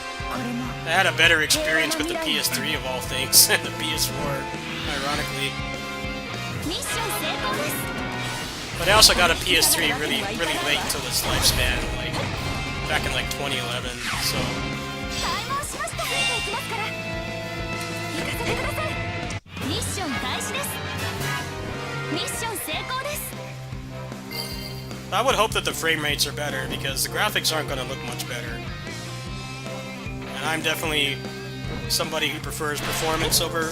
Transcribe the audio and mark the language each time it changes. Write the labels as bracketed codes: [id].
[ja] これも [en] I had a better experience with the PS3 of all things than the PS4, ironically. [ja] ミッション成功です [en] But I also got a PS3 really late until its lifespan, like back in like 2011. So [ja] 開門しましたついていきますから行かせてくださいミッション開始ですミッション成功です [en] I would hope that the frame rates are better because the graphics aren't going to look much better. And I'm definitely somebody who prefers performance over